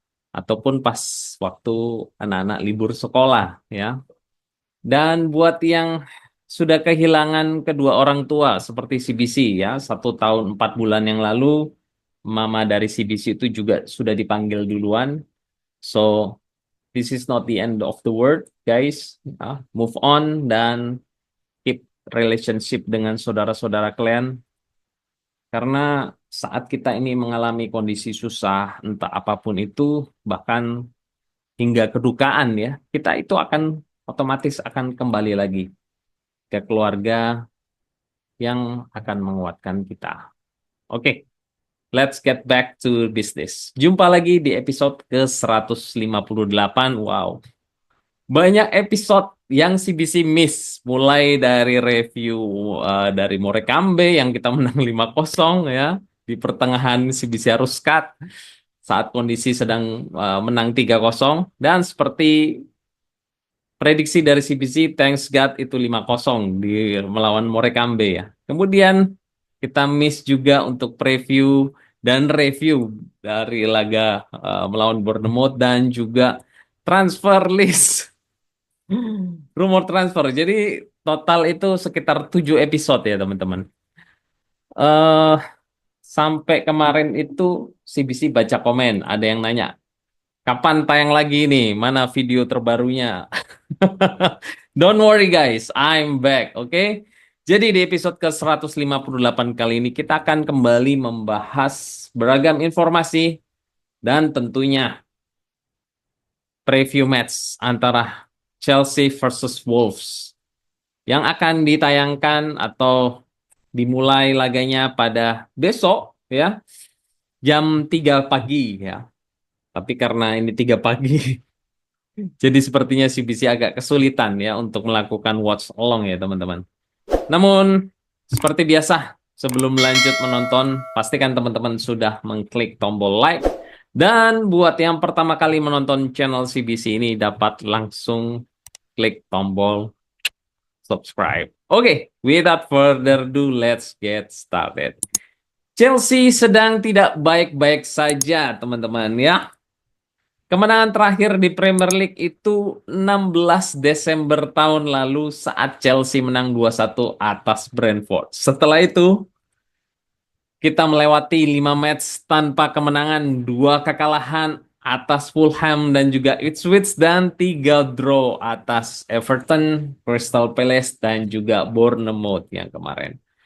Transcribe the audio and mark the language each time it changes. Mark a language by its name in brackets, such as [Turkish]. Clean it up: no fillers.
[Indonesian] Ataupun pas waktu anak-anak libur sekolah ya. Dan buat yang sudah kehilangan kedua orang tua seperti CBC ya, 1 tahun 4 bulan yang lalu, mama dari CBC itu juga sudah dipanggil duluan. [English] So this is not the end of the world, guys. Move on [Indonesian] dan [English] keep relationship [Indonesian] dengan saudara-saudara kalian. Karena saat kita ini mengalami kondisi susah, entah apapun itu, bahkan hingga kedukaan ya, kita itu akan otomatis akan kembali lagi ke keluarga, yang akan menguatkan kita. [English] Oke, let's get back to business. [Indonesian] Jumpa lagi di episode ke-158. Wow, banyak episode yang CBC miss. Mulai dari review dari Morecambe yang kita menang 5-0 ya. Di pertengahan CBC harus cut saat kondisi sedang menang 3-0. Dan seperti prediksi dari CBC, [English] thanks God [Indonesian] itu 5-0 di melawan Morecambe ya. Kemudian kita miss juga untuk preview dan review dari laga melawan Bournemouth dan juga transfer list. Rumor transfer. Jadi total itu sekitar 7 episode ya teman-teman. eh Sampai kemarin itu CBC baca komen. Ada yang nanya, kapan tayang lagi nih? Mana video terbarunya? [English] Don't worry guys, I'm back, oke? [Indonesian] Jadi di episode ke-158 kali ini kita akan kembali membahas beragam informasi dan tentunya preview match antara Chelsea versus Wolves yang akan ditayangkan atau dimulai laganya pada besok ya, jam 3 pagi ya. Tapi karena ini 3 pagi, jadi sepertinya CBC agak kesulitan ya untuk melakukan watch along ya teman-teman. Namun seperti biasa, sebelum lanjut menonton, pastikan teman-teman sudah mengklik tombol like. Dan buat yang pertama kali menonton channel CBC ini dapat langsung klik tombol subscribe. [English] Oke, without further ado, let's get started. [Indonesian] Chelsea sedang tidak baik-baik saja, teman-teman ya. Kemenangan terakhir di Premier League itu 16 Desember tahun lalu saat Chelsea menang 2-1 atas Brentford. Setelah itu, kita melewati 5 match tanpa kemenangan, 2 kekalahan atas Fulham dan juga Ipswich, dan 3 draw atas Everton, Crystal Palace, dan juga Bournemouth yang kemarin.